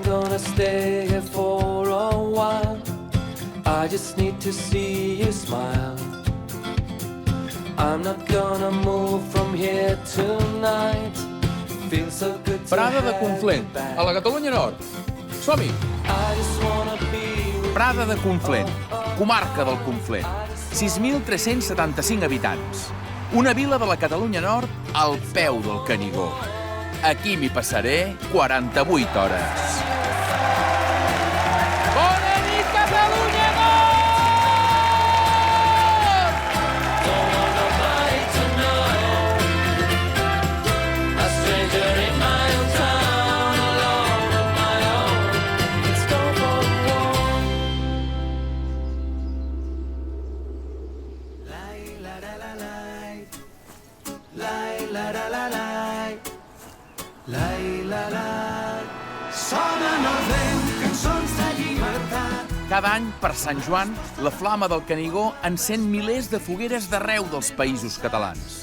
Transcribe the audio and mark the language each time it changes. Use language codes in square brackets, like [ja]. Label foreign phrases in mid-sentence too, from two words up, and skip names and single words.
[en] gonna stay here for a while. I just need to see you smile. I'm not gonna move from here tonight. Feels so good to [ca] Prada de [en] have [ca] Conflent, [en] you back. [ca] a la Catalunya Nord. Som-hi! [en] I just wanna be with [ca] Prada de Conflent, comarca del Conflent. 6.375 habitants. Una vila de la Catalunya Nord al peu del Canigó. Aquí m'hi passaré 48 hores. Bona nit, Catalunya Nord! [en] a stranger in my own town, alone on my own. Let's go for a walk. Lai la la la lai, lai la la la lai, lai la la. [ca] Sonen al vent cançons de llibertat. Cada any, per Sant Joan, la Flama del Canigó encén milers de fogueres d'arreu dels països catalans.